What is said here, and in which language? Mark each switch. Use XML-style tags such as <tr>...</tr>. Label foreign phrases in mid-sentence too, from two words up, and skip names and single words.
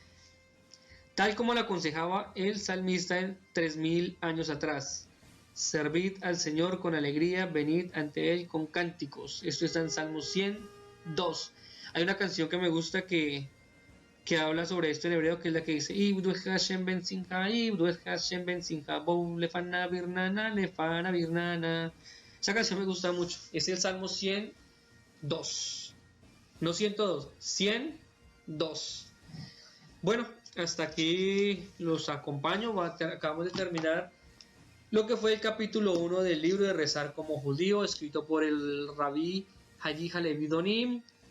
<es>Tal como lo aconsejaba el salmista en 3000 años atrás: servid al Señor con alegría, venid ante Él con cánticos. Esto está en Salmos 102. Hay una canción que me gusta que habla sobre esto en hebreo, que es la que dice:</es> <he>עבדו השם בשמחה עבדו השם בשמחה בואו לפניו ברננה.</he> <es>Esa canción me gusta mucho. Es el Salmo 102. No 102, 102. Bueno, hasta aquí los acompaño. Acabamos de terminar lo que fue el capítulo 1 del libro de Rezar como Judío, escrito por el Rabí Hayi Halevi Donim.</es>